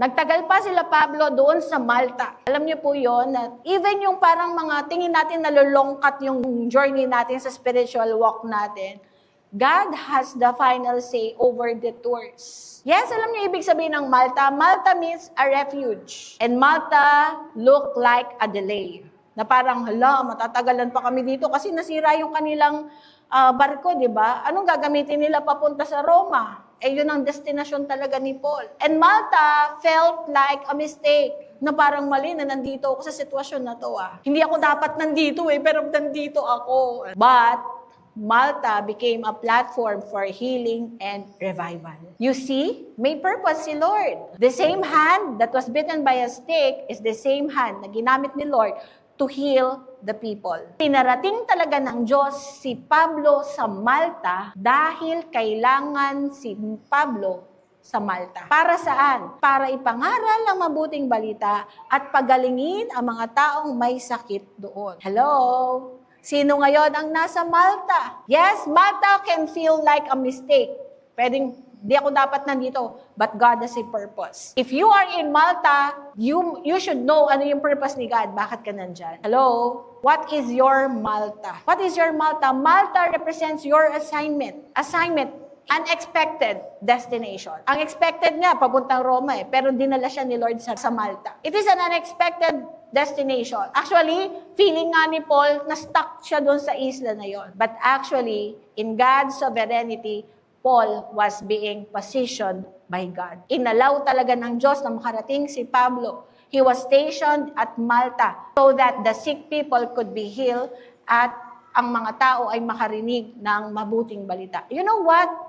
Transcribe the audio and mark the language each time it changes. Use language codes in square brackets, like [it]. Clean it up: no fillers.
[tl] Nagtagal pa sila Pablo doon sa Malta. Alam niyo po yon na even yung parang mga tingin natin nalulungkat yung journey natin sa spiritual walk natin, [en] God has the final say over the tours. [tl] Yes, alam niyo ibig sabihin ng Malta? [en] Malta means a refuge. And Malta looked like a delay. [tl] Na parang, matatagalan pa kami dito kasi nasira yung kanilang barko, di ba? Anong gagamitin nila papunta sa Roma? Yun ang destinasyon talaga ni Paul. [en] And Malta felt like a mistake, [tl] na parang mali na nandito ako sa sitwasyon na to. Hindi ako dapat nandito pero nandito ako. [en] But Malta became a platform for healing and revival. You see, [tl] may purpose si Lord. [en] The same hand that was bitten by a snake is the same hand [tl] na ginamit ni Lord [en] to heal the people. [tl] Pinarating talaga ng Diyos si Pablo sa Malta dahil kailangan si Pablo sa Malta. Para saan? Para ipangaral ang mabuting balita at pagalingin ang mga taong may sakit doon. Hello? Sino ngayon ang nasa Malta? [en] Yes, Malta can feel like a mistake. [tl] Pwedeng di ako dapat nandito, [en] but God has a purpose. If you are in Malta, you should know [tl] ano yung purpose ni God. Bakit ka nandyan? [en] Hello? What is your Malta? What is your Malta? Malta represents your assignment. Assignment, unexpected destination. [tl] Ang expected niya, papuntang Roma pero dinala siya ni Lord sa Malta. [en] It is an unexpected destination. [tl] Actually, feeling nga ni Paul na stuck siya doon sa isla na yon. [en] But actually, in God's sovereignty, Paul was being positioned by God. [tl] Inalaw talaga ng Diyos na makarating si Pablo. [en] He was stationed at Malta so that the sick people could be healed [tl] at ang mga tao ay makarinig ng mabuting balita. [en] You know what?